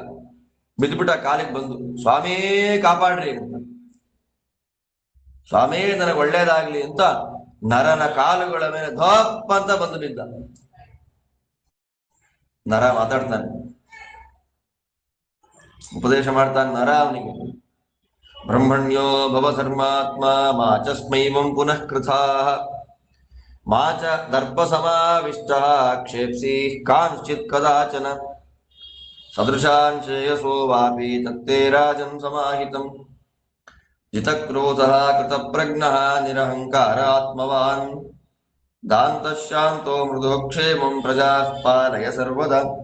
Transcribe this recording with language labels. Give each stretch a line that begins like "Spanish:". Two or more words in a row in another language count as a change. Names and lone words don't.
Kannada: ಬಿದ್ದುಬಿಟ್ಟ ಕಾಲಿಗೆ ಬಂದು, ಸ್ವಾಮಿ ಕಾಪಾಡ್ರಿ ಅಂತ. ಸ್ವಾಮಿ ನನಗೆ ಒಳ್ಳೇದಾಗ್ಲಿ ಅಂತ ನರನ ಕಾಲುಗಳ ಮೇಲೆ ಧಪ್ಪ ಅಂತ ಬಂದು ಬಿದ್ದ. ನರ ಮಾತಾಡ್ತಾನೆ, ಉಪದೇಶ ಮಾಡ್ತಾನೆ ನರ ಅವನಿಗೆ.
Sanskrit: ಬ್ರಹ್ಮಣ್ಯೋ ಭವ ಧರ್ಮಾತ್ಮ ಮಾಚಸ್ಮೈವಂ ಪುನಃ ಕೃಥಾ ಮಾಚ ದರ್ಪ ಸಮಾವಿಷ್ಟ ಕ್ಷೇಪ್ಸಿ ಕಾಂಶ್ಚಿತ್ ಕದಾಚನ ಸದೃಶಾನ್ ಶ್ರೇಯಸೋ ವಾಪಿ ತತ್ತೇ ರಾಜನ್ ಸಮಾಹಿತಂ ಜಿತಕ್ರೋಧಃ ಕೃತಪ್ರಜ್ಞಃ ನಿರಹಂಕಾರಾತ್ಮವಾನ್ ದಾಂತಶಾಂತೋ ಮೃದೋಕ್ಷೇಮಂ ಪ್ರಜಾಃ ಪಾಲಯ ಸರ್ವದಾ